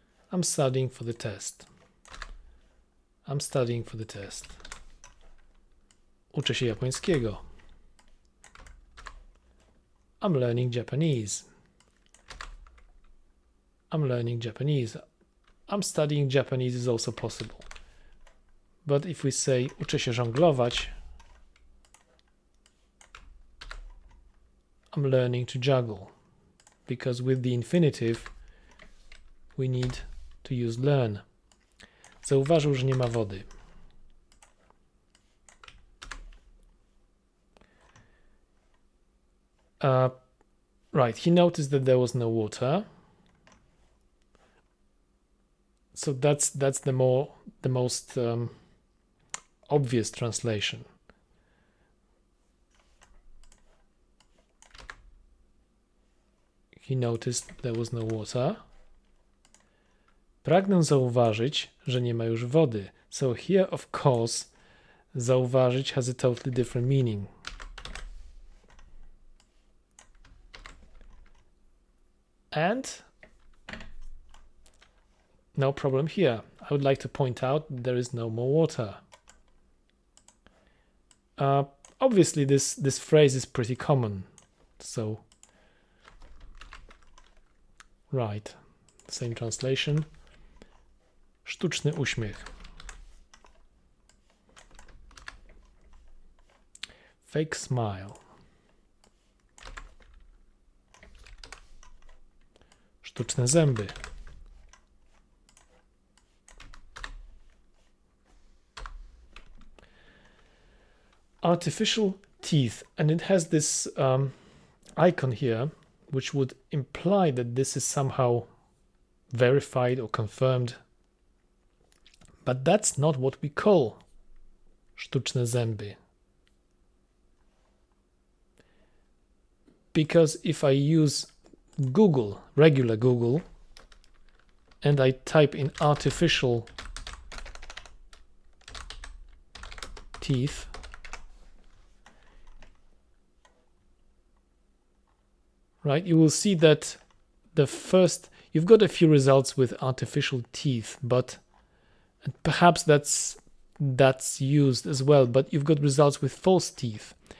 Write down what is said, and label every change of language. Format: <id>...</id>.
<en>I'm studying for the test. I'm studying for the test.</en> <pl>Uczę się japońskiego.</pl> <en>I'm learning Japanese. I'm learning Japanese. I'm studying Japanese is also possible. But if we say</en> <pl>uczę się żonglować,</pl> <en>I'm learning to juggle. Because with the infinitive, we need to use learn.</en> <pl>Zauważył, że nie ma wody.</pl> <en>Right, he noticed that there was no water. So that's the most obvious translation. He noticed there was no water.</en> <pl>Pragnę zauważyć, że nie ma już wody.</pl> <en>So here, of course, zauważyć has a totally different meaning. And no problem here. I would like to point out there is no more water. Obviously, this phrase is pretty common. So, right, same translation.</en> <pl>Sztuczny uśmiech.</pl> <en>Fake smile.</en> <pl>Sztuczne zęby.</pl> <en>Artificial teeth, and it has this icon here, which would imply that this is somehow verified or confirmed. But that's not what we call</en> <pl>sztuczne zęby.</pl> <en>Because if I use Google, regular Google, and I type in artificial teeth, right, you will see that you've got a few results with artificial teeth, but and perhaps that's used as well, but you've got results with false teeth.</en>